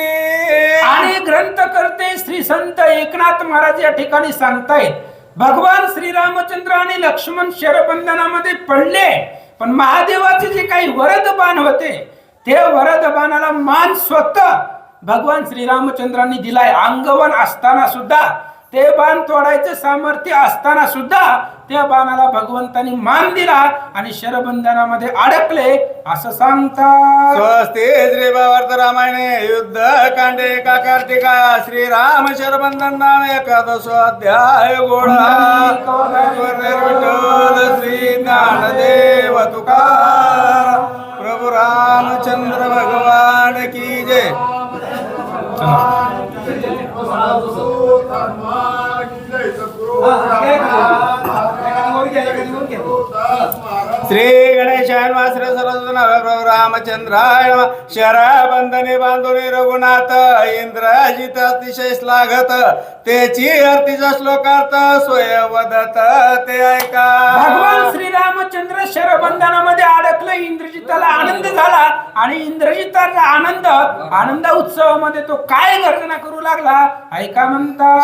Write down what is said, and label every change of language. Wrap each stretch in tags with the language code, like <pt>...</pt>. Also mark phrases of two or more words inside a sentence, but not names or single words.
<mr>आणि ग्रंथकर्ते श्री संत एकनाथ महाराज या ठिकाणी सांगतायत, भगवान श्रीरामचंद्र आणि लक्ष्मण शरबंधनामध्ये पडले, पण महादेवाचे जे काही वरद बाण होते ते वरद बाणाला मान स्वतः भगवान श्रीरामचंद्रांनी दिलाय. अंगवन असताना सुद्धा, ते बाण तोडायचं सामर्थ्य असताना सुद्धा त्या बाणाला भगवंतानी मान दिला आणि शरबंधनामध्ये अडकले असं सांगतात.</mr> <sa>स्वस्ति श्री भावार्थ रामायणे युद्ध कांडे का कार्तिका श्रीराम शरबंधन एकादशो अध्याय गोळा.</sa> <hi>विठ्ठल श्री ज्ञानदेव तुकाराम प्रभू प्रभु रामचंद्र भगवान की जय.</hi> <sa>श्री गणेशाय नमः. श्री सरस्वती नमः. प्रभु रामचंद्राय नमः.</sa> <mr>शराबंधने बांधुनी रघुनाथ इंद्रजित अतिशय श्लाघत त्याची आरतीचा श्लोकार्थ स्वय वदत ते ऐका. भगवान श्रीरामचंद्र शरबंधनामध्ये अडकले. इंद्रजिताला आनंद झाला आणि इंद्रजिताचा आनंद उत्सवामध्ये तो काय गर्जना करू लागला ऐका म्हणता.</mr>